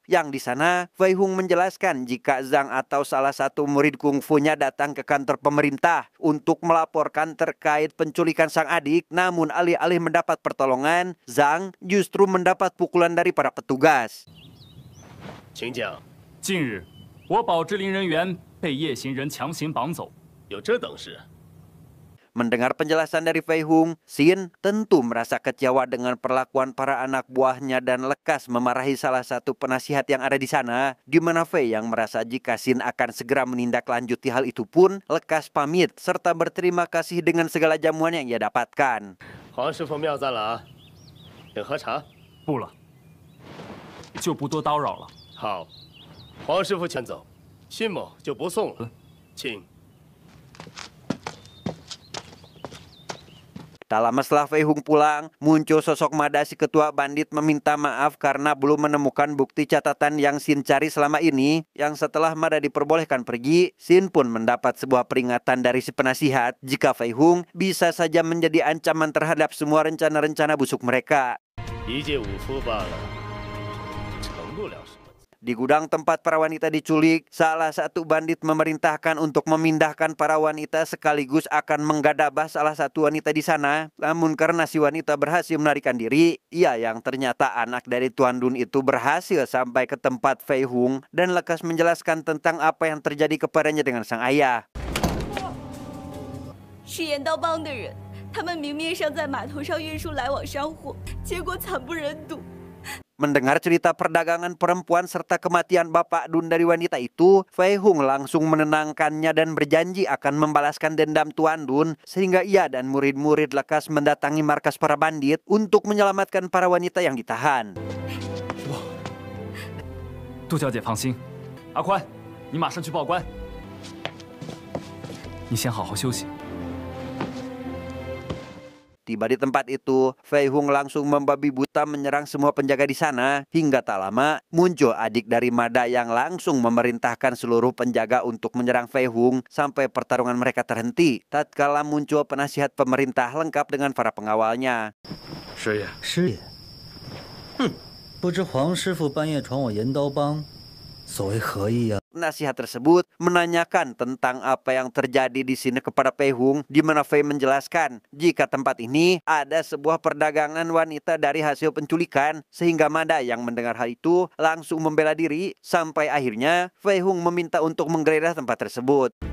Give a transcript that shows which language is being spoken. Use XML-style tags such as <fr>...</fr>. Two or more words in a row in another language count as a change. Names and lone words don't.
<id>Yang di sana, Fei Hung menjelaskan jika Zhang atau salah satu murid kungfunya datang ke kantor pemerintah untuk melaporkan terkait penculikan sang adik. Namun alih-alih mendapat pertolongan, Zhang justru mendapat pukulan dari para petugas.</id> <zh>请讲，近日，我保芝林人员被夜行人强行绑走。有这等事？</zh> <id>Mendengar penjelasan dari Fei Hung, Xin tentu merasa kecewa dengan perlakuan para anak buahnya dan lekas memarahi salah satu penasihat yang ada di sana, di mana Fei yang merasa jika Xin akan segera menindaklanjuti hal itu pun lekas pamit serta berterima kasih dengan segala jamuan yang ia dapatkan.</id> <zh>黄师傅妙赞了啊，请喝茶。不了，就不多叨扰了。好，黄师傅请走，辛某就不送了，请。</zh> <id>Tak lama setelah Fei Hung pulang, muncul sosok Mada si ketua bandit meminta maaf karena belum menemukan bukti catatan yang Sin cari selama ini. Yang setelah Mada diperbolehkan pergi, Sin pun mendapat sebuah peringatan dari si penasihat jika Fei Hung bisa saja menjadi ancaman terhadap semua rencana-rencana busuk mereka.</id> <zh>一介武夫罢了，成不了什么。</zh> <id>Di gudang tempat para wanita diculik, salah satu bandit memerintahkan untuk memindahkan para wanita sekaligus akan menggadabah salah satu wanita di sana. Namun karena si wanita berhasil melarikan diri, ia yang ternyata anak dari Tuan Dun itu berhasil sampai ke tempat Fei Hung dan lekas menjelaskan tentang apa yang terjadi kepadanya dengan sang ayah.</id> <zh>是岩刀帮的人，他们明面上在码头上运输来往商货，结果惨不忍睹。</zh> <id>Mendengar cerita perdagangan perempuan serta kematian Bapak Dun dari wanita itu, Fei Hung langsung menenangkannya dan berjanji akan membalaskan dendam Tuan Dun sehingga ia dan murid-murid lekas mendatangi markas para bandit untuk menyelamatkan para wanita yang ditahan.</id> <zh>杜小姐放心，阿宽，你马上去报官。你先好好休息。</zh> <id>Tiba di tempat itu, Fei Hung langsung membabi buta menyerang semua penjaga di sana. Hingga tak lama, muncul adik dari Mada yang langsung memerintahkan seluruh penjaga untuk menyerang Fei Hung sampai pertarungan mereka terhenti. Tatkala muncul penasihat pemerintah lengkap dengan para pengawalnya.</id> <zh>师爷，师爷，不知黄师傅半夜闯我岩刀帮，所谓何意啊？</zh> <id>Nasihat tersebut menanyakan tentang apa yang terjadi di sini kepada Fei Hung, di mana Fei menjelaskan jika tempat ini ada sebuah perdagangan wanita dari hasil penculikan, sehingga Mada yang mendengar hal itu langsung membela diri sampai akhirnya Fei Hung meminta untuk menggeledah tempat tersebut.</id>